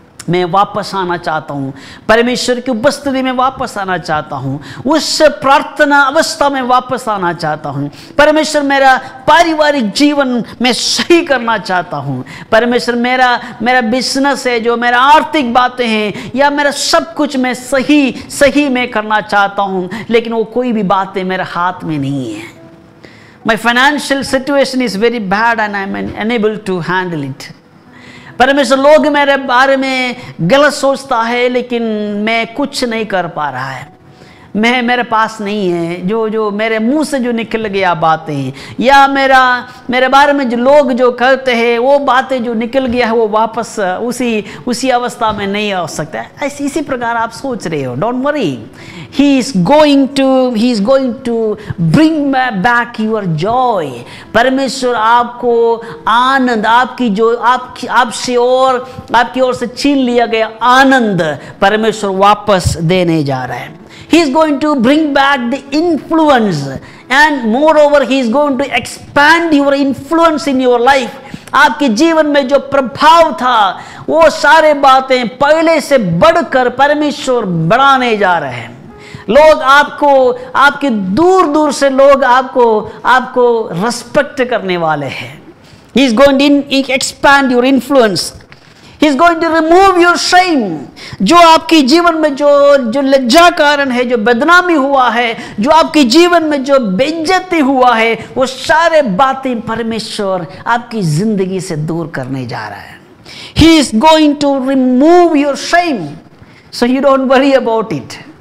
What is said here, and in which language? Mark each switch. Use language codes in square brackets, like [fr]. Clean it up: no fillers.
[hi] मैं वापस आना चाहता हूँ, परमेश्वर की उपस्थिति में वापस आना चाहता हूँ, उस प्रार्थना अवस्था में वापस आना चाहता हूँ। परमेश्वर मेरा पारिवारिक जीवन में सही करना चाहता हूँ। परमेश्वर मेरा बिजनेस है, जो मेरा आर्थिक बातें हैं, या मेरा सब कुछ मैं सही में करना चाहता हूँ, लेकिन वो कोई भी बातें मेरे हाथ में नहीं है। [en] My financial situation is very bad and I am unable to handle it। [hi] परमेश्वर लोग मेरे बारे में गलत सोचता है, लेकिन मैं कुछ नहीं कर पा रहा है। मेरे पास नहीं है, जो मेरे मुंह से जो निकल गया बातें, या मेरे बारे में जो लोग जो कहते हैं वो बातें जो निकल गया है, वो वापस उसी अवस्था में नहीं आ सकता। इसी प्रकार आप सोच रहे हो। [en] Don't worry, he is going to bring back your joy. [hi] परमेश्वर आपको आनंद, आपकी ओर से छीन लिया गया आनंद परमेश्वर वापस देने जा रहा है। [en] He is going to bring back the influence and moreover he is going to expand your influence in your life. [hi] आपके जीवन में जो प्रभाव था वो सारे बातें पहले से बढ़कर परमेश्वर बढ़ाने जा रहे हैं। लोग आपको, आपके दूर दूर से लोग आपको रेस्पेक्ट करने वाले हैं। [en] He is going to expand your influence. He is going to remove your shame. [hi] जो आपके जीवन में जो लज्जा कारण है, जो बदनामी हुआ है, जो आपके जीवन में जो बेइज्जती हुआ है, वो सारे बातें परमेश्वर आपकी जिंदगी से दूर करने जा रहा है। [en] He is going to remove your shame, so you don't worry about it.